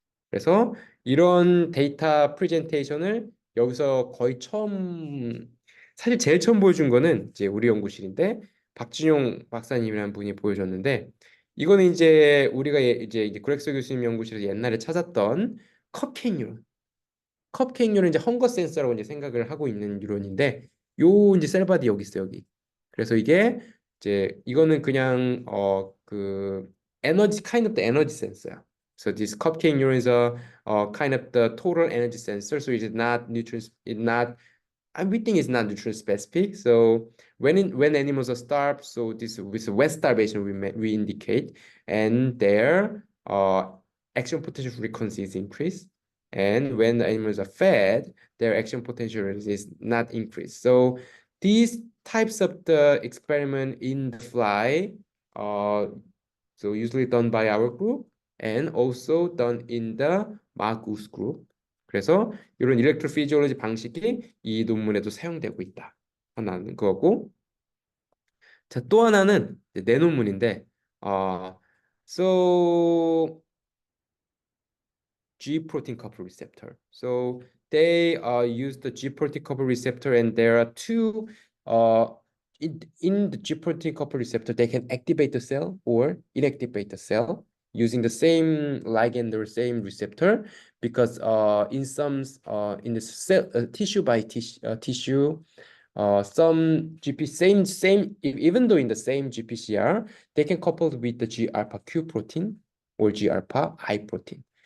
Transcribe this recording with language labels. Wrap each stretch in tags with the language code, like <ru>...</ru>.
<ko>그래서 이런 데이터 프레젠테이션을 여기서 거의 처음 사실 제일 처음 보여준 거는 이제 우리 연구실인데 박준용 박사님이라는 분이 보여줬는데 이거는 이제 우리가 이제 그렉스 교수님 연구실에서 옛날에 찾았던 컵케이크 뉴런 컵케이크 뉴런 이제 헝거 센서라고 이제 생각을 하고 있는 뉴런인데 요 이제 셀바디 여기 있어 여기. 그래서 이게 이제 이거는 그냥 그 에너지</ko> <en>kind of the energy sensor</en> <ko>야.</ko> <en>So this cupcake neuron is a kind of the total energy sensor. So it is not nutrient, it not and we think it's not nutrient specific. So when animals are starved, so this with wet starvation we indicate, and their action potential frequency is increased. And when the animals are fed, their action potential is not increased. So these types of the experiment in the fly, so usually done by our group and also done in the Marcus group.</en> <ko>그래서 이런 일렉트로피지올로지 방식이 이 논문에도 사용되고 있다. 하나는 그거고. 자, 또 하나는 내 논문인데,</ko> <en>so G protein couple receptor. So they use the G protein couple receptor, and there are two in the G protein couple receptor, they can activate the cell or inactivate the cell using the same ligand or same receptor because in some in the cell tissue by tissue some GP same even though in the same GPCR they can couple with the G alpha Q protein or G alpha I protein.</en>